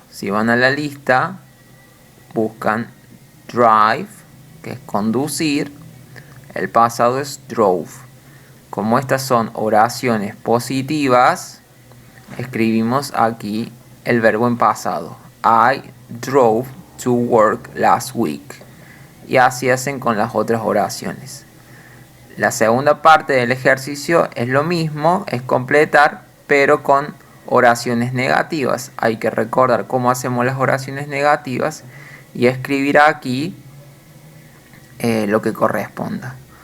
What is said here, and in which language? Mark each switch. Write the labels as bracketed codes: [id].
[es] Si van a la lista, buscan drive, que es conducir. El pasado es drove. Como estas son oraciones positivas, escribimos aquí el verbo en pasado. [en] I drove to work last week. [es] Y así hacen con las otras oraciones. La segunda parte del ejercicio es lo mismo, es completar, pero con oraciones negativas. Hay que recordar cómo hacemos las oraciones negativas y escribir aquí lo que corresponda.